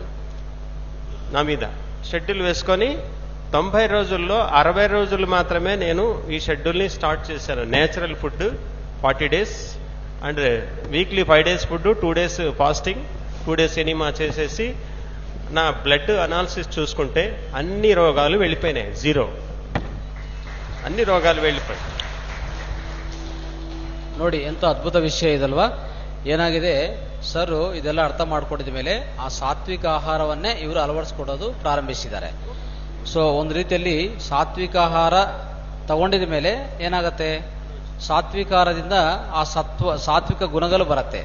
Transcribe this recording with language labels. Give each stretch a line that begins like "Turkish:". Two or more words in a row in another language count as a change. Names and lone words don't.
Telugu: నా మీద షెడ్యూల్ వేసుకొని 90 రోజుల్లో 60 రోజులు మాత్రమే నేను ఈ షెడ్యూల్ని స్టార్ట్ చేశాను.
English: natural food 40 days and weekly 5 days food, 2 days fasting, 2 days enema
Telugu: చేసేసి నా
English: blood analysis
Telugu: చూసుకుంటే అన్ని రోగాలు వెళ్ళిపోయినాయి. 0. అన్ని రోగాలు వెళ్ళిపోయాయి.
Kannada: ನೋಡಿ, ಎಂತ ಅದ್ಭುತ ವಿಷಯ ಇದಲ್ವಾ. ಏನಾಗಿದೆ ಸರ್, ಇದೆಲ್ಲ ಅರ್ಥ ಮಾಡ್ಕೊಂಡಿದ ಮೇಲೆ ಆ ಸಾತ್ವಿಕ ಆಹಾರವನ್ನೇ ಇವರು ಅಳವಡಿಸ್ಕೊಡೋದು ಪ್ರಾರಂಭಿಸಿದ್ದಾರೆ. ಸೊ ಒಂದು ರೀತಿಯಲ್ಲಿ ಸಾತ್ವಿಕ ಆಹಾರ ತಗೊಂಡಿದ ಮೇಲೆ ಏನಾಗತ್ತೆ, ಸಾತ್ವಿಕಾರದಿಂದ ಆ ಸಾತ್ವಿಕ ಗುಣಗಳು ಬರುತ್ತೆ.